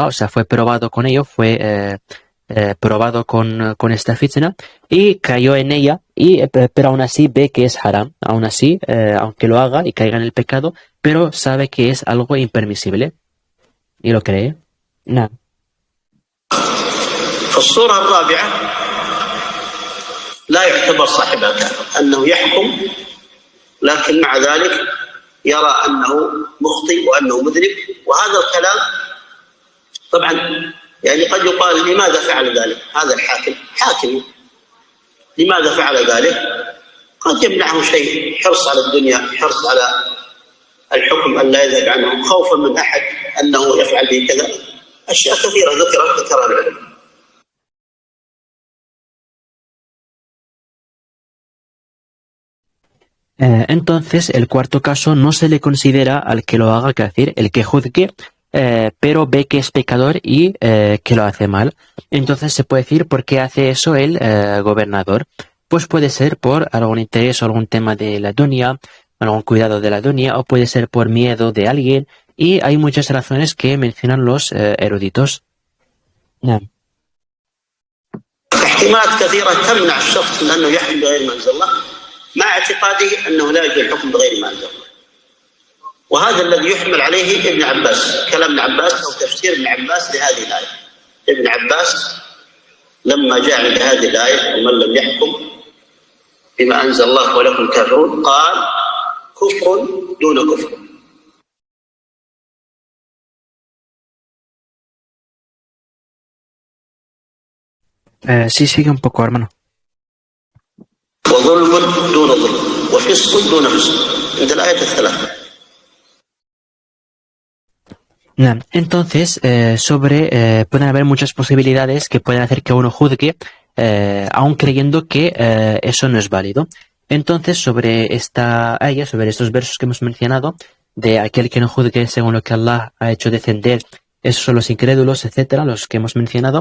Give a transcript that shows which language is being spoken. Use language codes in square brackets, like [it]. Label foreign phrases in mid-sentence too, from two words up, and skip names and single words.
[es] O sea, fue probado con ello, fue probado con esta fitna y cayó en ella, pero aún así ve que es haram. Aún así, aunque lo haga y caiga en el pecado, pero sabe que es algo impermisible y lo cree. No. [ar] فالصورة الرابعة لا يعتبر صاحبها كافر، أنه يحكم لكن مع ذلك يرى أنه مخطئ وأنه مذنب، وهذا الكلام طبعا يعني قد يقال لماذا فعل ذلك؟ هذا الحاكم حاكم، لماذا فعل ذلك؟ قد يمنعه شيء، حرص على الدنيا، حرص على الحكم أن لا يذهب عنه، خوفا من أحد أنه يفعل به كذا، أشياء كثيرة ذكرها العلماء. [es] Entonces, el cuarto caso no se le considera al que lo haga, que decir, el que juzgue, pero ve que es pecador y que lo hace mal. Entonces se puede decir por qué hace eso el gobernador. Pues puede ser por algún interés o algún tema de la dunya, algún cuidado de la dunya, o puede ser por miedo de alguien, y hay muchas razones que mencionan los eruditos. [ar] نعم. احتمالات كثيرة تمنع الشخص من أنه يحكم بغير ما أنزل الله مع اعتقاده أنه لا يجوز الحكم بغير ما أنزل الله، وهذا الذي يحمل عليه ابن عباس، كلام ابن عباس أو تفسير ابن عباس لهذه الآية. ابن عباس لما جاء عند هذه الآية ومن لم يحكم بما أنزل الله ولكم كافرون، قال كفر دون كفر. [es] Sí, sigue un poco, hermano. [ar] وظلم دون ظلم وفسق دون فسق عند الآية الثلاثة. [es] Entonces, pueden haber muchas posibilidades que pueden hacer que uno juzgue, aun creyendo que eso no es válido. Entonces, sobre sobre estos versos que hemos mencionado, de aquel que no juzgue según lo que Allah ha hecho descender, esos son los incrédulos, etcétera, los que hemos mencionado.